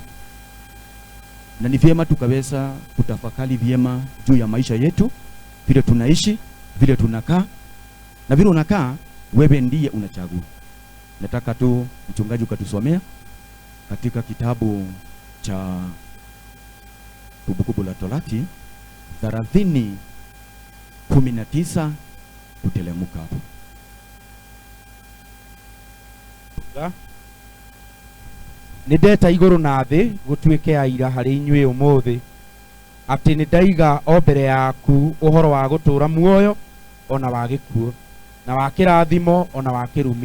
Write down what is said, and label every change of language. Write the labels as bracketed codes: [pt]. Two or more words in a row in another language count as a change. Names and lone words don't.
[sw] Na ni vyema tukaweza kutafakari vyema juu ya maisha yetu, vile tunaishi, vile tunakaa, na vile unakaa wewe ndiye unachagua. Nataka tu mchungaji ukatusomea katika kitabu cha Kumbukumbu la Torati 30:19 kutelemuka hapo. [ki] Nindeta iguru na thi gutuike aira hari inyuĩ ũmũthĩ atĩ nĩndaiga o mbere yaku ũhoro wa gũtũũra muoyo ona wa gĩkuũ, na wa kĩrathimo ona wa kĩrumi.